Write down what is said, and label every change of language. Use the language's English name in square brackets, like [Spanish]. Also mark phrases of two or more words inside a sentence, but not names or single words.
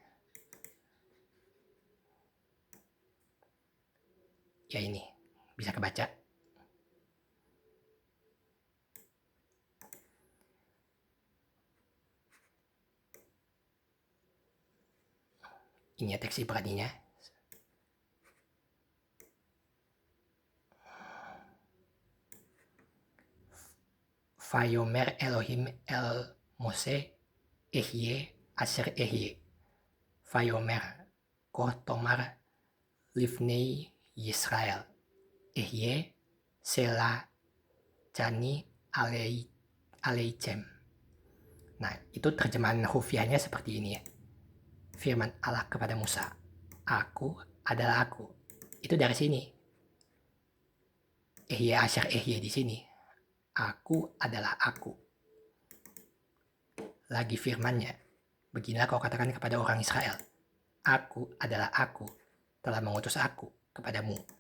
[Indonesian] Ya ini, bisa kebaca. Ini ya teks Ibraninya. [Hebrew] ויאמר אלהים אל משה אהיה אשר אהיה. ויאמר כה תאמר לבני ישראל. אהיה שלחני אליכם. [Indonesian] Nah, itu terjemahan hufiahnya seperti ini ya. Firman Allah kepada Musa, Aku adalah aku. Itu dari sini. [Hebrew] אהיה אשר אהיה [Indonesian] di sini. Aku adalah aku. Lagi firmannya, beginilah kau katakan kepada orang Israel, Aku adalah aku, telah mengutus aku kepadamu.